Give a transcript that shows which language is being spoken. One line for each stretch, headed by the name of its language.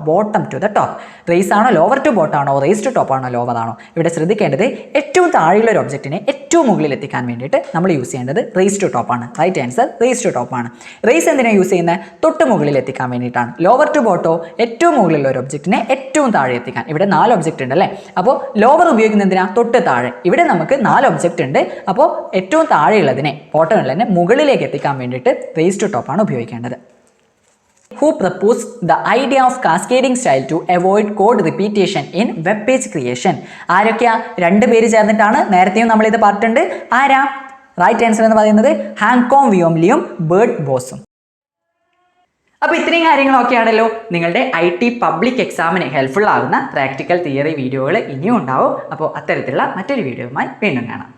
English: Bottom to the top.
Malayalam: Raise ആണോ, lower to bottom ആണോ, raise to top ആണോ, lower ആണോ? ഇവിടെ ശ്രദ്ധിക്കേണ്ടത് ഏറ്റവും താഴെയുള്ള ഒരു ഒബ്ജക്റ്റിനെ ഏറ്റവും മുകളിൽ എത്തിക്കാൻ വേണ്ടിയിട്ട് നമ്മൾ യൂസ് ചെയ്യേണ്ടത് റേസ് ടു ടോപ്പ് ആണ്. Right answer raise to top ആണ്. റേസ് എന്തിനാണ് യൂസ് ചെയ്യുന്നത്? തൊട്ട് മുകളിൽ എത്തിക്കാൻ വേണ്ടിയിട്ടാണ്. ലോവർ ടു ബോട്ടോ ഏറ്റവും മുകളിലുള്ള ഒരു ഒബ്ജക്റ്റിനെ ഏറ്റവും താഴെ എത്തിക്കാൻ. ഇവിടെ 4 ഒബ്ജക്റ്റ് ഉണ്ട് അല്ലേ? അപ്പോൾ ലോവർ ഉപയോഗിക്കുന്നത് എന്തിനാ? തൊട്ട് താഴെ. ഇവിടെ നമുക്ക് 4 ഒബ്ജക്റ്റ് ഉണ്ട്. അപ്പോൾ ഏറ്റവും താഴെയുള്ളതിനെ, ബോട്ടം ഉള്ളതിനെ മുകളിലേക്ക് എത്തിക്കാൻ വേണ്ടിയിട്ട് റേസ് ടു ടോപ്പ് ആണ് ഉപയോഗിക്കേണ്ടത്.
English: Who proposed the idea of cascading style to avoid code repetition in web page creation?
Malayalam: ആരൊക്കെയാ? 2 പേര് ചേർന്നിട്ടാണ്. നേരത്തെയും നമ്മൾ ഇത് പറഞ്ഞിട്ടുണ്ട്. ആരാ? റൈറ്റ് ആൻസർ എന്ന് പറയുന്നത് ഹാങ്കോം വിയോംലിയും ബേർട്ട് ബോസും. അപ്പോൾ ഇത്രയും കാര്യങ്ങളൊക്കെയാണല്ലോ നിങ്ങളുടെ IT പബ്ലിക് എക്സാമിന് ഹെൽപ്ഫുൾ ആകുന്ന പ്രാക്ടിക്കൽ തിയറി വീഡിയോകൾ ഇനിയും ഉണ്ടാവും. അപ്പോൾ അത്തരത്തിലുള്ള മറ്റൊരു വീഡിയോയുമായി വീണ്ടും കാണാം.